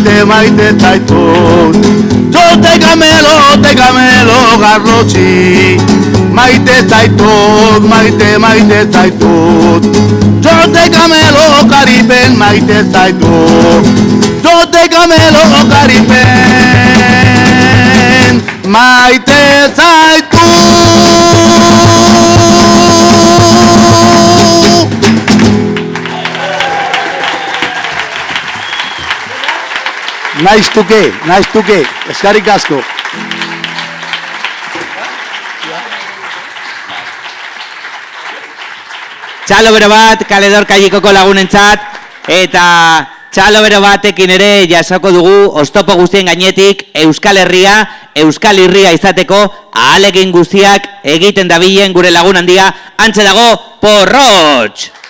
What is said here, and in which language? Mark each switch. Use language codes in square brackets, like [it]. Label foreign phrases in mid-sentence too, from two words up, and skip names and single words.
[es] yo te camelo, garlochi, [eu] maite zaitun, maite zaitun, [es] yo te camelo, caripen, [eu] maite zaitun, [es] yo te camelo, caripen, [eu] maite zaitun. [en] Nice to ke, [eu] eskerrik asko. Txalo bero bat, Kaledor Kailikoko lagunentzat, eta txalo bero batekin ere jasoko dugu oztopo guztien gainetik Euskal Herria, Euskal Irria izateko ahalegin guztiak egiten dabilen gure lagun handia, hantxe dago Porrotx!